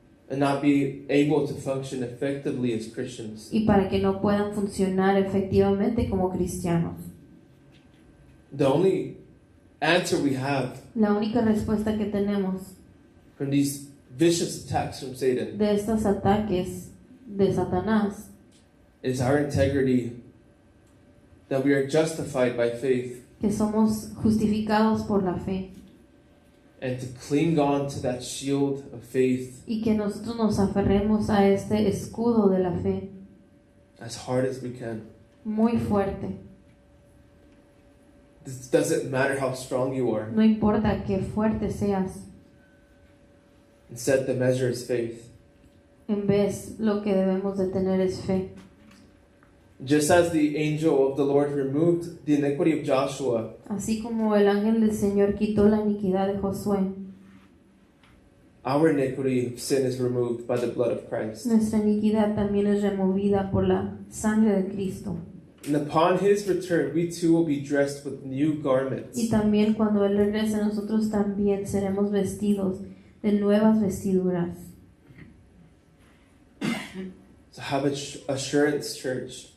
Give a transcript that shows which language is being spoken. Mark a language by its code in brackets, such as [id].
[en] And not be able to function effectively as Christians. [es] y para que no puedan funcionar efectivamente como cristianos. [en] The only answer we have [es] La única respuesta que tenemos [en] from these vicious attacks from Satan [es] de estos ataques de Satanás [en] is our integrity, that we are justified by faith, [es] que somos justificados por la fe [en] and to cling on to that shield of faith [es] y que nosotros nos aferremos a este escudo de la fe [en] as hard as we can. [es] muy fuerte. [en] This doesn't matter how strong you are. [es] No importa qué fuerte seas, [en] Instead, the measure is faith. [es] en vez lo que debemos de tener es fe. [en] Just as the angel of the Lord removed the iniquity of Joshua, [es] Así como el ángel del Señor quitó la iniquidad de Josué, [en] our iniquity of sin is removed by the blood of Christ. [es] nuestra iniquidad también es removida por la sangre de Cristo. [en] And upon his return, we too will be dressed with new garments. [es] Y también cuando Él regrese, nosotros también seremos vestidos de nuevas vestiduras. [en] So have assurance, church,